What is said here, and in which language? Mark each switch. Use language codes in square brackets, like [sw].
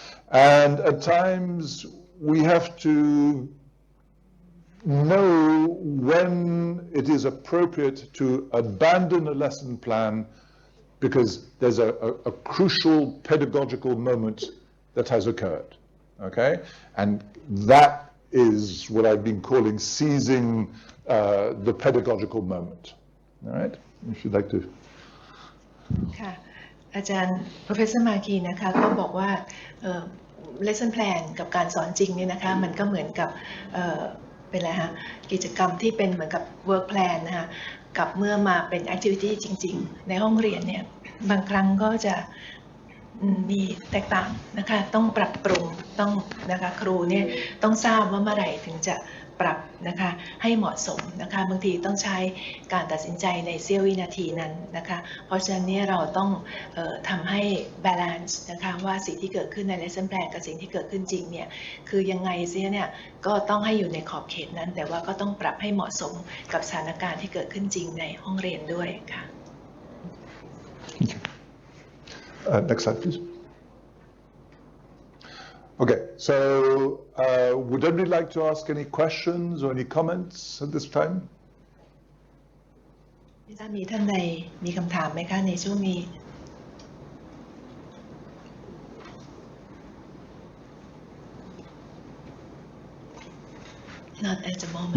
[en] And at times we have to know when it is appropriate to abandon a lesson plan because there's a crucial pedagogical moment that has occurred. Okay? And that is what I've been calling seizing the pedagogical moment. All right? If you'd like to. [th] ค่ะอาจารย์ Professor Markey นะคะก็บอกว่าlesson plan กับการสอนจริงเนี่ยนะคะมันก็เหมือนกับเป็นอะไรฮะกิจกรรมที่เป็นเหมือนกับ work plan นะคะกับเมื่อมาเป็น activity จริงๆในห้องเรียนเนี่ยบางครั้งก็จะ มีแตกต่างนะคะต้องปรับปรุงต้องนะคะครูเนี่ยต้องทราบว่าเมื่อไหร่ถึงจะปรับนะคะให้เหมาะสมนะคะบางทีต้องใช้การตัดสินใจในเสี้ยววินาทีนั้นนะคะเพราะฉะนั้นเนี่ยเราต้องทำให้ balance นะคะว่าสิ่งที่เกิดขึ้นใน lesson plan กับสิ่งที่เกิดขึ้นจริงเนี่ยคือยังไงเสียเนี่ยก็ต้องให้อยู่ในขอบเขตนั้นแต่ว่าก็ต้องปรับให้เหมาะสมกับสถานการณ์ที่เกิดขึ้นจริงในห้องเรียนด้วยค่ะ [en] Next slide, please. Okay, so would anybody like to ask any questions or any comments at this time? [th] ไม่ทราบมีท่านใดมีคำถามไหมคะในช่วงนี้ [en] Not at the moment.